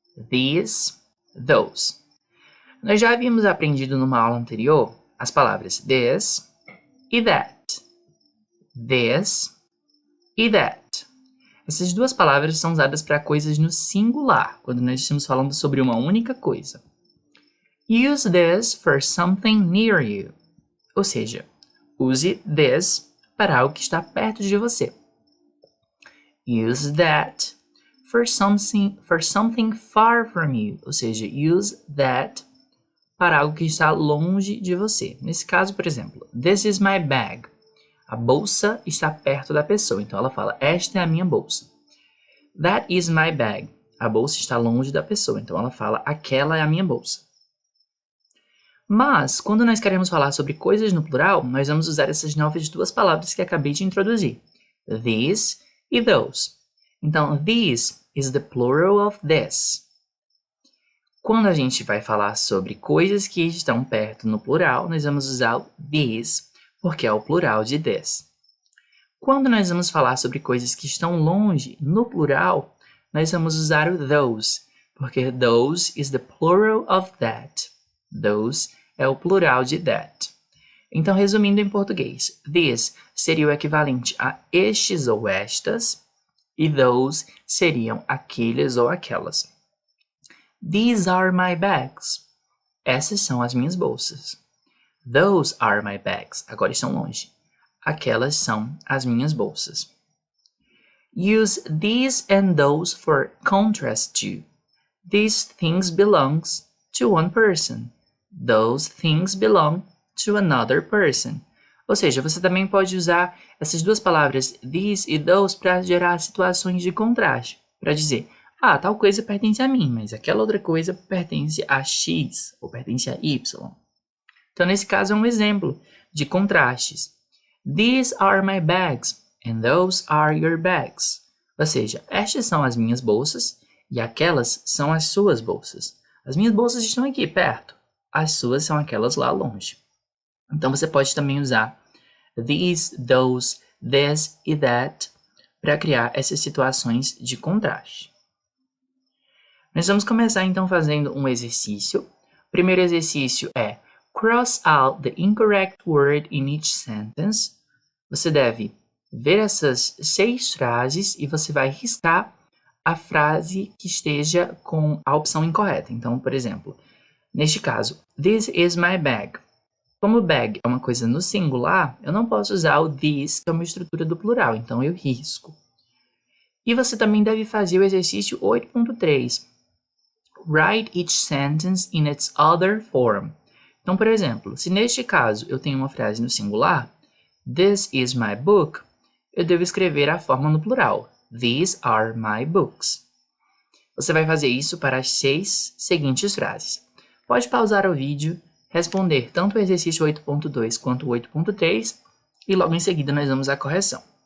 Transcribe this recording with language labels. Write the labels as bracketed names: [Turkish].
[Portuguese] These, those. Nós já havíamos aprendido numa aula anterior as palavras this e that. This e that. Essas duas palavras são usadas para coisas no singular, quando nós estamos falando sobre uma única coisa. [English] Use this for something near you. [Portuguese] Ou seja, use this para algo que está perto de você. [English] Use that for something far from you. [Portuguese] Ou seja, use that para algo que está longe de você. Nesse caso, por exemplo, this is my bag. A bolsa está perto da pessoa, então ela fala, esta é a minha bolsa. That is my bag. A bolsa está longe da pessoa, então ela fala, aquela é a minha bolsa. Mas, quando nós queremos falar sobre coisas no plural, nós vamos usar essas novas duas palavras que acabei de introduzir. These e those. [English] Então, these is the plural of this. [Portuguese] Quando a gente vai falar sobre coisas que estão perto no plural, nós vamos usar o these, porque é o plural de this. Quando nós vamos falar sobre coisas que estão longe no plural, nós vamos usar o those, porque those is the plural of that. Those é o plural de that. Então, resumindo em português, this seria o equivalente a estes ou estas, e those seriam aqueles ou aquelas. These are my bags. Essas são as minhas bolsas. Those are my bags. Agora estão longe. Aquelas são as minhas bolsas. [English] Use these and those for contrast to. These things belongs to one person. Those things belong to another person. [Portuguese] Ou seja, você também pode usar essas duas palavras, these e those, para gerar situações de contraste. Para dizer, tal coisa pertence a mim, mas aquela outra coisa pertence a X, ou pertence a Y. Então, nesse caso, é um exemplo de contrastes. [English] These are my bags, and those are your bags. [Portuguese] Ou seja, estas são as minhas bolsas, e aquelas são as suas bolsas. As minhas bolsas estão aqui, perto. As suas são aquelas lá longe. Então, você pode também usar these, those, this e that para criar essas situações de contraste. Nós vamos começar, então, fazendo um exercício. O primeiro exercício é cross out the incorrect word in each sentence. Você deve ver essas 6 frases e você vai riscar a frase que esteja com a opção incorreta. Então, por exemplo, neste caso, this is my bag. Como bag é uma coisa no singular, eu não posso usar o this, que é uma estrutura do plural, então eu risco. E você também deve fazer o exercício 8.3. [English] Write each sentence in its other form. [Portuguese] Então, por exemplo, se neste caso eu tenho uma frase no singular, this is my book, eu devo escrever a forma no plural, these are my books. Você vai fazer isso para as 6 seguintes frases. Pode pausar o vídeo, responder tanto o exercício 8.2 quanto o 8.3 e logo em seguida nós vamos à correção.